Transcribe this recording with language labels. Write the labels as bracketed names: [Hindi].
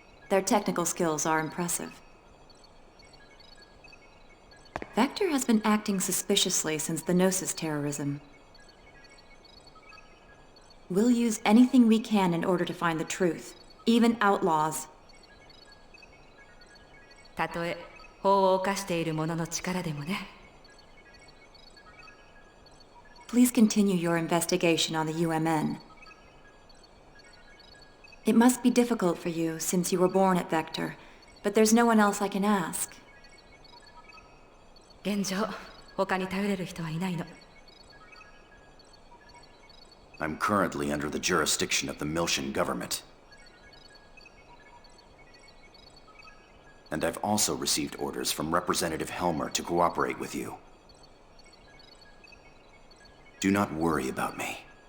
[English] Their technical skills are impressive. Vector has been acting suspiciously since the Gnosis terrorism. We'll use anything we can in order to find the truth, even outlaws. [Japanese] たとえ法を犯している者の力でもね。 [English] Please continue your investigation on the UMN. It must be difficult for you since you were born at Vector, but there's no one else I can ask. [Japanese] 現状、他に頼れる人はいないの。 [English] I'm currently under the jurisdiction of the Miltian government. And I've also received orders from Representative Helmer to cooperate with you. Do not worry about me.